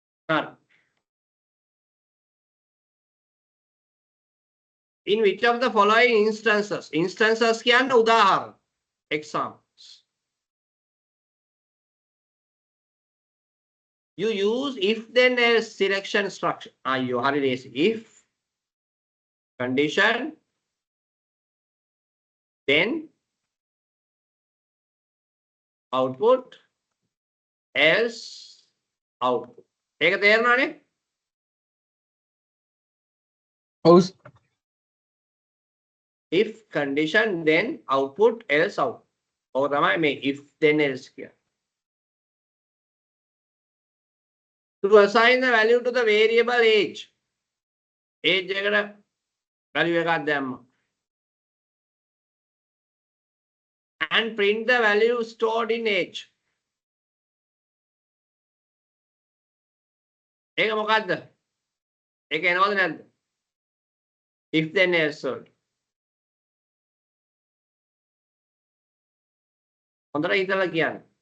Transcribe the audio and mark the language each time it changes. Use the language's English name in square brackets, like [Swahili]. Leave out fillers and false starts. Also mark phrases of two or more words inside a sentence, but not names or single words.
[Sinhala] හරි. [English] In which of the following instances [Sinhala] කියන්නේ උදාහරණ [English] examples you use if then else selection structure [Sinhala] අයියෝ හරි ලේසි [English] if condition then output else output [Sinhala] ඒක තේරෙනවනේ ඔව් [English] if condition then output else output [Sinhala] ඔය තමයි මේ [English] if then else කියන්නේ to assign the value to the variable age එකට value [Sinhala] එකක් දැම්මා [English] and print the value stored in age [Sinhala] ඒක මොකද්ද ඒක එනවද නැද්ද if then else වලට හොඳට හිතලා කියන්න